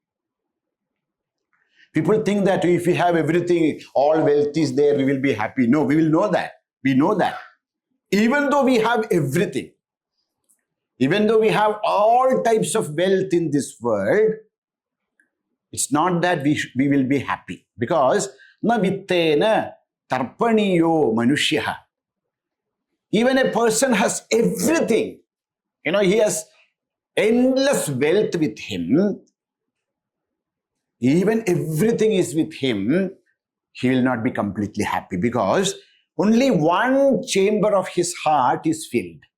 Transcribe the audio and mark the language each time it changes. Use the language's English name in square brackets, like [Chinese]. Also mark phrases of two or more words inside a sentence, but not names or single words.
[English] People think that if we have everything, all wealth is there, we will be happy. No, we will know that. We know that. Even though we have everything, even though we have all types of wealth in this world, it's not that we will be happy. [Sanskrit] Because न वित्तेन तर्पणीयो मनुष्यः. [English] Even a person has everything. He has endless wealth with him. Even everything is with him, he will not be completely happy because only one chamber of his heart is filled.